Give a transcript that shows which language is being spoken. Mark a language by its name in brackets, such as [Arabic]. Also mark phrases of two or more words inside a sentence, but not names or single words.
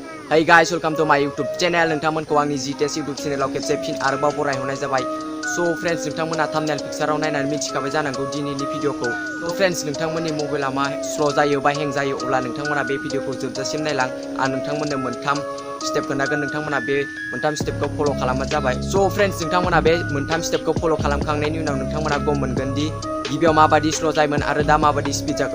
[English] Hey guys, welcome to my YouTube channel. [Bodo] नोंथांमोनखौ आंनि G.Tech YouTube चेनेलाव खेबसे फिन आरोबाव बरायहरनाय जाबाय। [English] So friends, [Bodo] नोंथांमोना [English] thumbnail pictureआव [Bodo] नायनानै मिथिखाबाय जानांगौ दिनैनि भिडिअखौ। [English] So friends, [Bodo] नोंथांमोननि मबाइला मा स्ल' जायो बा हें जायो अब्ला नोंथांमोना बे भिडिअखौ जोबजासिम नायलां। आं नोंथांमोननो मोनथाम स्टेप खोन्थागोन, नोंथांमोना बे मोनथाम स्टेपखौ फल' खालामबानो जाबाय। [English] So friends, [Bodo] नोंथांमोना बे मोनथाम स्टेपखौ फल' खालामखांनायनि उनाव नोंथांमोना गम मोनगोन दि गिबियाव माबादि स्ल' जायोमोन आरो दा माबादि स्पिड जाखो।